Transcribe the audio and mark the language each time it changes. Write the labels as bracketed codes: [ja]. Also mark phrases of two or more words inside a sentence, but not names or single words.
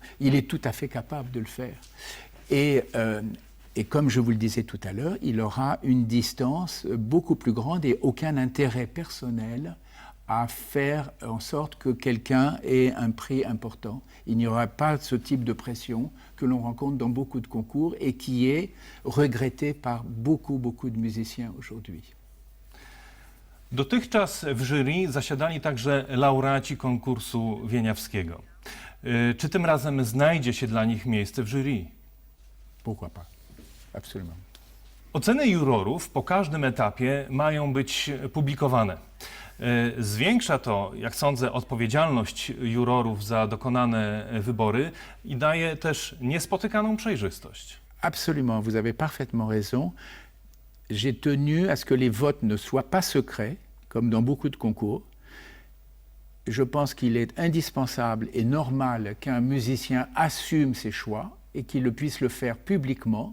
[fr] Il est tout à fait capable de le faire. Et comme je vous le disais tout à l'heure, il aura une distance beaucoup plus grande et aucun intérêt personnel à faire en sorte que quelqu'un ait un prix important. Il n'y aura pas ce type de pression que l'on rencontre dans beaucoup de concours et qui est regretté par beaucoup de musiciens aujourd'hui. [pl] Dotychczas w jury zasiadali także laureaci konkursu wieniawskiego. Czy tym razem znajdzie się dla nich miejsce w jury? [fr] Pourquoi pas? Absolument. [pl] Oceny jurorów po każdym etapie mają być publikowane. Zwiększa to, jak sądzę, odpowiedzialność jurorów za dokonane wybory i daje też niespotykaną przejrzystość. [fr] Absolument, vous avez parfaitement raison. J'ai tenu à ce que les votes ne soient pas secrets, comme dans beaucoup de concours. Je pense qu'il est indispensable et normal qu'un musicien assume ses choix et qu'il puisse le faire publiquement.